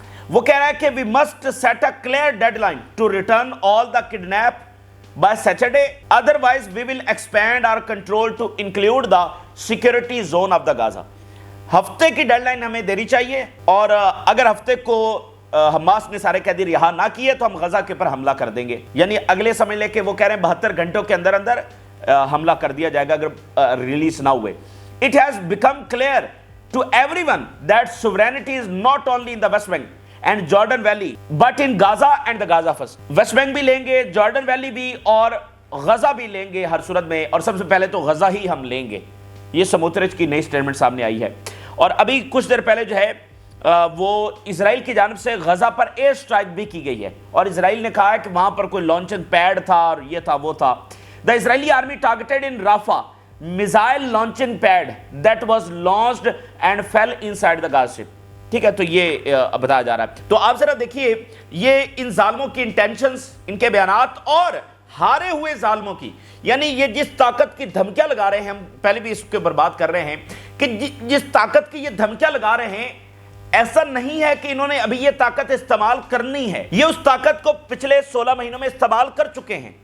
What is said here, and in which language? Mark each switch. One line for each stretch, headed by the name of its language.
Urdu: وہ کہہ رہا ہے کہ
English: we must set a clear deadline to return all the kidnapped by Saturday, otherwise we will expand our control to include the security zone of the Gaza.
Urdu: ہفتے کی dead line ہمیں دینی چاہیے, اور اگر ہفتے کو حماس نے سارے قیدی رہا نہ کیے تو ہم غزہ کے اوپر حملہ کر دیں گے. یعنی اگلے سمجھ لے کہ وہ کہہ رہے ہیں 72 گھنٹوں کے اندر اندر حملہ کر دیا جائے گا اگر ریلیز نہ ہوئے.
English: It has become clear to everyone that sovereignty is not only in the West Bank and Jordan Valley but in Gaza and the Gaza first.
Urdu: West Bank بھی لیں گے, جارڈن ویلی بھی, اور غزہ بھی لیں گے ہر صورت میں, اور سب سے پہلے تو غزہ ہی ہم لیں گے. یہ سموترچ کی نئی سٹیٹمنٹ سامنے آئی ہے. اور ابھی کچھ دیر پہلے جو ہے وہ اسرائیل کی جانب سے غزہ پر ایئر سٹرائک بھی کی گئی ہے, اور اسرائیل نے کہا ہے کہ وہاں پر کوئی لانچنگ پیڈ تھا اور یہ تھا وہ تھا.
English: The Israeli army targeted in Rafah missile launching pad that was launched and fell inside the Gaza Strip.
Urdu: ٹھیک ہے, تو یہ بتایا جا رہا ہے. تو آپ ذرا دیکھیے یہ ان ظالموں کی انٹینشنز, ان کے بیانات, اور ہارے ہوئے ظالموں کی, یعنی یہ جس طاقت کی دھمکیاں لگا رہے ہیں, ہم پہلے بھی اس کے اوپر بات کر رہے ہیں کہ جس طاقت کی یہ دھمکیاں لگا رہے ہیں, ایسا نہیں ہے کہ انہوں نے ابھی یہ طاقت استعمال کرنی ہے, یہ اس طاقت کو پچھلے 16 مہینوں میں استعمال کر چکے ہیں.